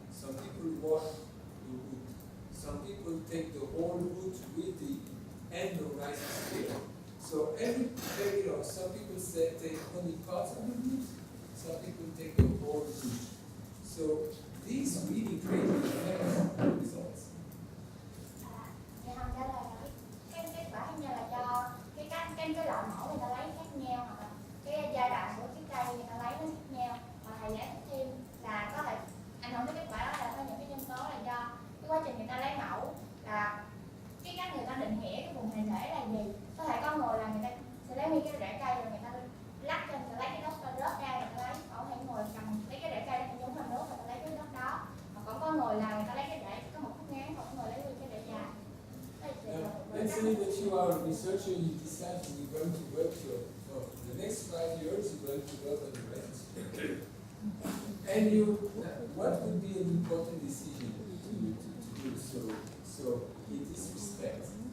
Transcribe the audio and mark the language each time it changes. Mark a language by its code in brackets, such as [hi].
[en] Some people wash the root. Some people take the whole root with the end of rhizosphere. So some people take only parts of the root. Some people take the whole root. So these really greatly affect results. [vi] Dạ không, trả lời là cái kết quả hình như là do cái loại mẫu người ta lấy khác nhau, hoặc là cái giai đoạn của cái cây người ta lấy nó khác nhau. Và thầy giải thích thêm là có thể ảnh hưởng tới kết quả đó là có những cái nhân tố là do cái quá trình người ta lấy mẫu, là cái cách người ta định nghĩa cái vùng hình thể là gì. Có thể có người là người ta sẽ lấy nguyên cái rễ cây rồi người ta lắc trên, người ta lấy cái đất rớt ra, người ta lấy, có thể người cầm lấy cái rễ cây nó giống là nước, người ta lấy cái đất đó. Hoặc còn có người là người ta lấy cái rễ có một khúc ngắn, còn có người lấy nguyên cái rễ dài. [en] Let's say that you are a researcher, you decide you're going to work for the next 5 years, you're going to work on the rhizosphere. And what would be an important decision to do so in this respect?